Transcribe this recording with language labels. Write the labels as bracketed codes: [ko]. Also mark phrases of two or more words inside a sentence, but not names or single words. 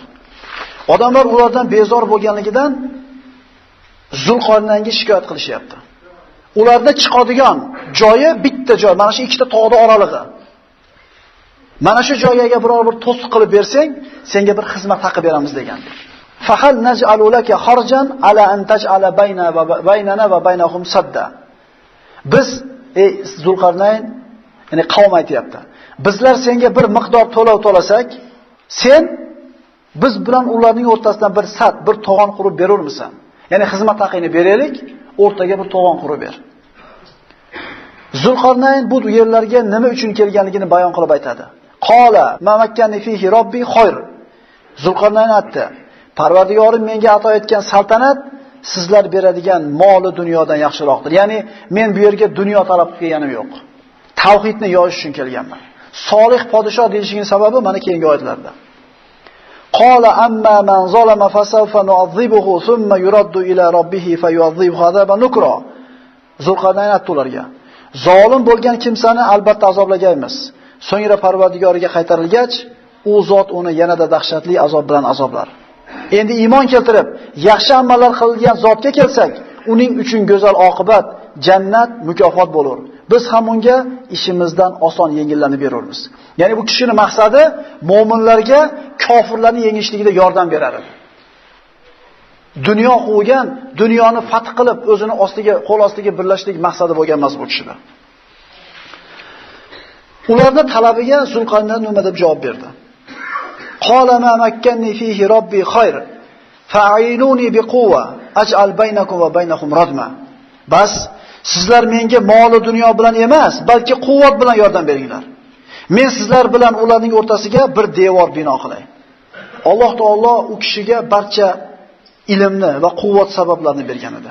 [uz] Odamlar ulardan bezor bo'lganligidan Zulqarnaynga shikoyat qilishyapti. Ularda chiqadigan joyi bitta joy, mana shu ikkita tog'ning oralig'i. Mana shu joyga biror bir to'siq qilib bersang, senga bir xizmat haqi beramiz degandir. [ar] فهل نجعل لك خرجا على أن تجعل بيننا وبينهم سدا. [uz] Biz ey Zulqarnayn, ya'ni qavm aytayapti. Bizlar senga bir miqdor to'lov to'lasak, sen biz bilan ularning o'rtasidan bir sad, bir to'g'on qurib berurmisan? Ya'ni xizmat haqini beraylik, o'rtaga bir to'g'on qurib ber. Zulqarnayn bu yerlarga nima uchun kelganligini bayon qilib aytadi. [ar] قال ما مكني فيه ربي خير. [uz] Zulqarnayn aytdi: Parvardigorim menga ato etgan saltanat sizlar beradigan moli dunyodan yaxshiroqdir. Ya'ni men bu yerga dunyo talab qilganim yo'q. Tavhidni yoyish uchun kelganman. Solih podshoh deyishining sababi mana keyingi oyatlarda. [ar] قال أما من ظلم فسوف نعذبه ثم يرد إلى ربه فيعذبه عذابا نكرا. [uz] Zulqarnayn aytdi ularga: Zolim bo'lgan kimsani albatta azoblaymiz. So'ngra Parvardigoriga qaytarilgach, u zot uni yanada dahshatli azob bilan azoblar. Endi iymon keltirib, yaxshi amallar qilgan zotga kelsak, uning uchun go'zal oqibat, jannat, mukofot bo'lar. Biz ham unga ishimizdan oson yengillanib beramiz. Ya'ni bu kishining maqsadi mu'minlarga kofirlarni yengishligida yordam berar edi. Dunyo quvgan, dunyoni fath qilib, o'zini ostiga, qo'l ostiga birlashlik maqsadi bo'lgan emas bu kishida. Ularning talabiga Zulqarnayn nima deb javob berdi? [ar] قال ما مكني فيه ربي خير فأعينوني بقوة أجعل بينكم وبينهم ردما. [uz] Bas sizlar menga mol dunyo bilan emas, balki quvvat bilan yordam beringlar. Men sizlar bilan ularning o'rtasiga bir devor bino qilay. Alloh taolo u kishiga barcha ilmni va quvvat sabablarini bergan edi.